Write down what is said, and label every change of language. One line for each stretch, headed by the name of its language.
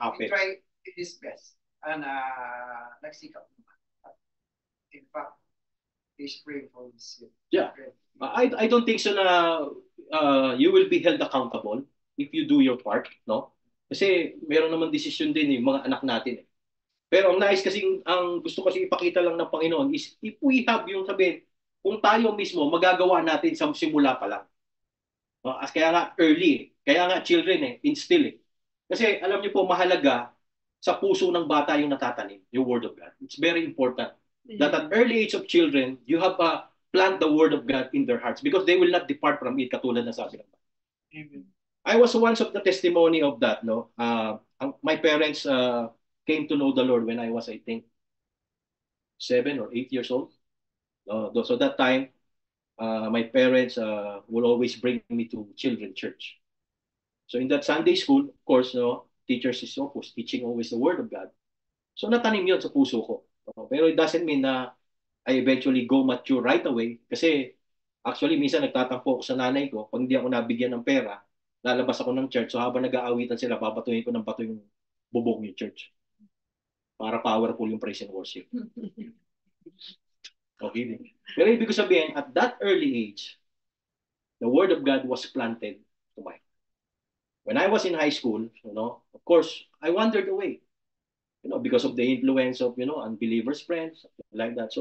English: happens. tried his best and
Filipino: nagsikap naman.
English: In fact, he's praying for his Yeah. children. I don't think so na you will be held accountable if you do your part, no?
Filipino: Kasi meron naman desisyon din yung mga anak natin. Pero ang nais kasing, ang gusto kasi ipakita lang ng Panginoon
English: is if we have
Filipino: yung sabihin, kung tayo mismo magagawa natin sa simula pa lang. Kaya nga early, kaya nga
English: children instill
Filipino: Kasi alam niyo po mahalaga sa puso ng bata yung natatanim, yung Word of God.
English: It's very important that at early age of children, you have plant the Word of God in their hearts because they will not depart from it
Filipino: katulad na sabi ng
English: Bible. Amen. I was once of the testimony of that, no? My parents came to know the Lord when I was, I think, 7 or 8 years old. So that time, my parents will always bring me to children's church. So in that Sunday school, of course, no, teachers is opposed, teaching always the Word of God. So
Filipino: natanim yun sa puso ko.
English: Pero it doesn't mean na I eventually go mature right away.
Filipino: Kasi actually, minsan nagtatampo ako sa nanay ko. Pag hindi ako nabigyan ng pera, lalabas ako ng church. So habang nag-aawitan sila, babatuhin ko ng bato yung bubong yung church.
English: Para powerful yung praise and worship. Okay.
Filipino: Pero ibig ko sabihin,
English: at that early age, the Word of God was planted to my heart. When I was in high school, of course, I wandered away. Because of the influence of, unbelievers' friends, like that.